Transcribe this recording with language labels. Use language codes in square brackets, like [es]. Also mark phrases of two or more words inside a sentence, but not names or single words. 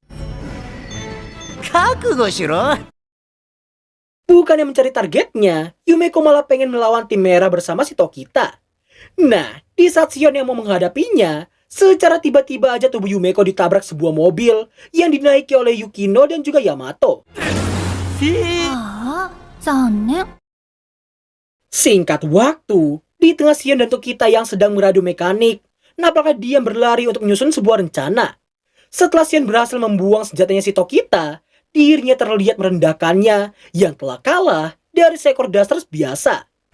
[id] Bukannya mencari targetnya, Yumeko malah pengen melawan tim merah bersama si Tokita. Nah, di saat Sion yang mau menghadapinya, secara tiba-tiba aja tubuh Yumeko ditabrak sebuah mobil yang dinaiki oleh Yukino dan juga Yamato. [ja] ああ、残念。 [id] Singkat waktu, di tengah Sion dan Tokita yang sedang meradu mekanik, nampaknya dia berlari untuk menyusun sebuah rencana. Setelah Sion berhasil membuang senjatanya si Tokita, dirinya terlihat merendahkannya yang telah kalah dari seekor Dusters biasa.